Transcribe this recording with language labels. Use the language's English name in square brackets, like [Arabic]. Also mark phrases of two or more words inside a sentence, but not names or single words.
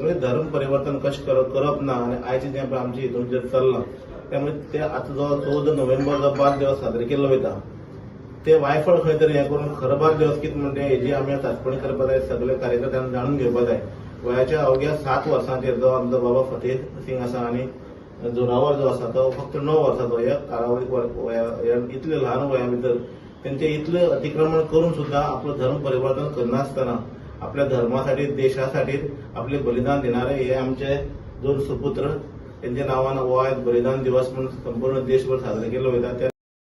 [Konkani] म्हणजे धर्म परिवर्तन कशें करप ना आनी आयचे जे आमचे हितून जे चल्लां त्यामुळे ते आतां जो 14 नोव्हेंबर जो बाल दिवस साजरो केल्लो वयता ते वायफळ खंय तरी हें करून खरो बाल दिवस कितें म्हणटा हेजी आमी सासपणी करपा जाय, सगळे कार्यकर्त्यांनी जाणून घेवपा जाय. वयाच्या अवघ्या 7 वर्सांचेर जो आमचो बाबा फतेह सिंग आसा आनी जोरावर जो आसा तो फक्त 9 वर्साचो. ह्या कालावधीक इतले ल्हान वया भितर तेंचे इतले अतिक्रमण करून सुद्धा आपलं धर्म परिवर्तन करनासतना आपल्या धर्मासाठी, देशासाठी आपले बलिदान देणारे हे आमचे 2 सुपुत्र. त्यांच्या नावानं हो आयज बलिदान दिवस म्हणून संपूर्ण देशभर साजरो केल्लो वयता.